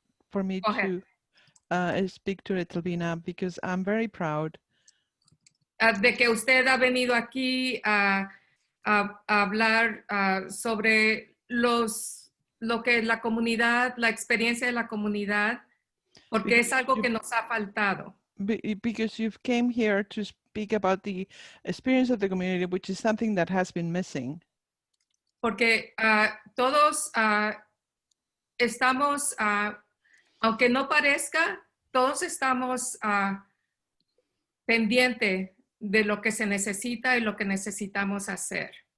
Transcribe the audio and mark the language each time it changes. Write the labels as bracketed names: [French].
[English] for me to speak to Etelvina, because I'm very proud [Spanish] de que usted ha venido aquí a hablar sobre lo que es la comunidad, la experiencia de la comunidad, porque es algo que nos ha faltado. [English] Because you've came here to speak about the experience of the community, which is something that has been missing. [Spanish] Porque todos estamos, aunque no parezca, todos estamos pendientes de lo que se necesita y lo que necesitamos hacer.